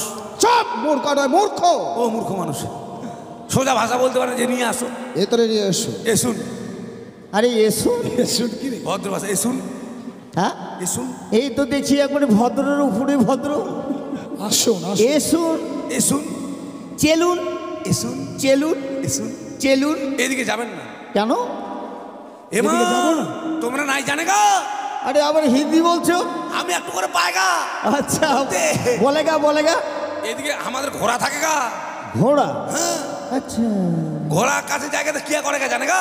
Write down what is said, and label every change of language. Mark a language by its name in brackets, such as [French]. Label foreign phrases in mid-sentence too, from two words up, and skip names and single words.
[Bangla] চুপ! মূর্খ নয়, মূর্খ। ও মূর্খ মানুষ, সোজা ভাষা বলতে পারেন যে নিয়ে আসো, ভেতরে নিয়ে এসো। এসুন। আরে এসো। শুন কি রে? ভদ্র ভাষা, এসুন হ্যাঁ, এসুন এই তো দেখছি একবারে ভদ্রের উপরে ভদ্র। আসুন আসুন। এসুন, এসুন চেলুন, এসুন চেলুন, এসুন। চেলুন। এদিকে যাবেন না। কেন? এমা এদিকে যাবো না? তোমরা নাই জানে গা, আরে আবার হিন্দি বলছো? আমি একটু করে পায়গা। আচ্ছা দে। [Hindi] बोलेगा बोलेगा। [Bangla] এদিকে আমাদের ঘোড়া থাকে গা। ঘোড়া? হ্যাঁ, আচ্ছা, ঘোড়া কাছে জায়গাতে কি করে গা জানে গা?